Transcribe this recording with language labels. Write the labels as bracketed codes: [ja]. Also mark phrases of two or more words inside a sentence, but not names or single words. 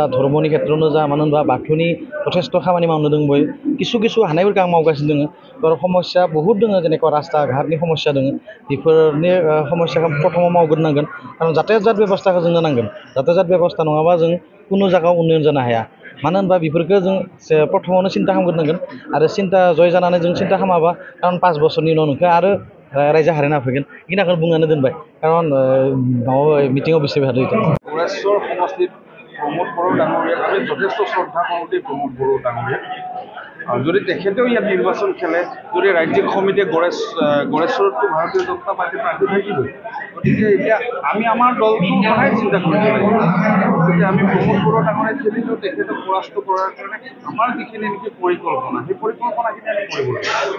[brx] धर्मनि खेत्रआवनो जा मानो होनबा बाथौनि जथेस्थ खामानि मावनो दंबाय किसु हानायफोरखौ आं मावगासिनो दङ आरो समस्या बहुत दङ जेनेबा रास्ता घाटनि समस्या दङ बेफोरनि समस्याखौ प्रथमाव मावग्रोनांगोन खारन जातायात बेबस्थाखौ जोंनो नांगोन जातायात बेबस्था नङाबा जों कुनु जायगायाव उन्नयन जानो हाया मानो होनबा बेफोरखौ जों प्रथमावनो सिन्था खालामग्रोनांगोन आरो सिन्था जय जानानै जों सिन्था खालामाबा खारन 5 बोसोरनि उनाव नोंखौ आरो रायजो हारिना फैगोन बेखिनिखौ बुंनानै दोनबाय खारन मिटिङाव बिसोर हादों [as] গড়েশ্বৰ সমষ্টিত প্ৰমোদ বড়ো' डाঙৰীয়াক যথেষ্ট শ্ৰদ্ধা কৰোঁতে প্ৰমোদ বড়ো ডাঙৰীয়া যদি তেখেতেও ইয়াত নিৰ্বাচন খেলে যদি ৰাজ্যিক সমিতিয়ে গড়েশ্বৰতো ভাৰতীয় জনতা পাৰ্টীৰ প্ৰাৰ্থী থাকিবই গতিকে এতিয়া আমি আমাৰ দলটোৰ কথাই চিন্তা কৰিব লাগিব গতিকে আমি প্ৰমোদ বড়ো ডাঙৰীয়াক খেলিলেও তেখেতক পৰাস্ত কৰাৰ কাৰণে আমাৰ যিখিনি নেকি পৰিকল্পনা সেই পৰিকল্পনাখিনি আমি কৰিব লাগিব